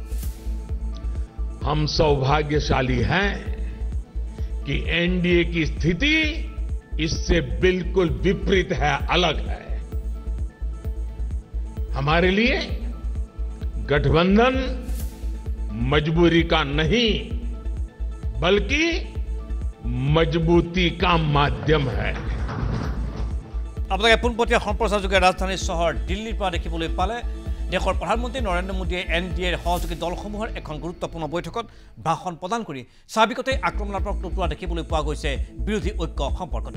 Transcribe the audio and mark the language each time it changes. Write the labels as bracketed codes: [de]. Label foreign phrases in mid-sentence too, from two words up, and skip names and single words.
[hi] हम सौभाग्यशाली हैं कि NDA की स्थिति इससे बिल्कुल विपरीत है, अलग है। हमारे लिए गठबंधन मजबूरी का नहीं बल्कि मजबूती का माध्यम है। [as] আপোনালোকে পোনপটীয়া সম্প্ৰচাৰযোগে ৰাজধানী চহৰ দিল্লীৰ পৰা দেখিবলৈ পালে দেশৰ প্ৰধানমন্ত্ৰী নৰেন্দ্ৰ মোদীয়ে NDAৰ সহযোগী দলসমূহৰ এখন গুৰুত্বপূৰ্ণ বৈঠকত ভাষণ প্ৰদান কৰি স্বাভাৱিকতে আক্ৰমণাত্মক টুকুৰা দেখিবলৈ পোৱা গৈছে বিৰোধী ঐক্য সম্পৰ্কটো।